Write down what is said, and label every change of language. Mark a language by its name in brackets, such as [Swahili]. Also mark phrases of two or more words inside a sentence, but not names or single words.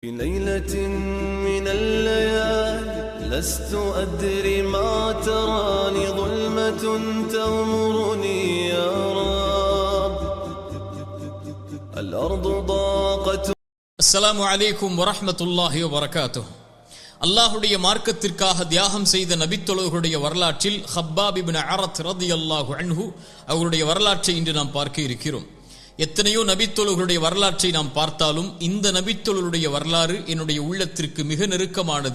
[Arabic] في ليلة من الليالي لست أدري ما تراني ظلمة تغمرني يا رب الأرض ضاقت. السلام عليكم ورحمة الله وبركاته. [Tamil] அல்லாஹுடைய மார்க்கத்திற்காக தியாகம் செய்த நபித்தோழர்களுடைய வரலாற்றில் ஹப்பாப் இப்னு அரத் [Arabic] رضي الله عنه [Tamil] அவருடைய வரலாற்றை இன்று நாம் பார்க்க இருக்கிறோம். எத்தனையோ நபித்தோழர்களுடைய வரலாற்றை நாம் பார்த்தாலும் இந்த நபித்தோழருடைய வரலாறு என்னுடைய உள்ளத்திற்கு மிக நெருக்கமானது.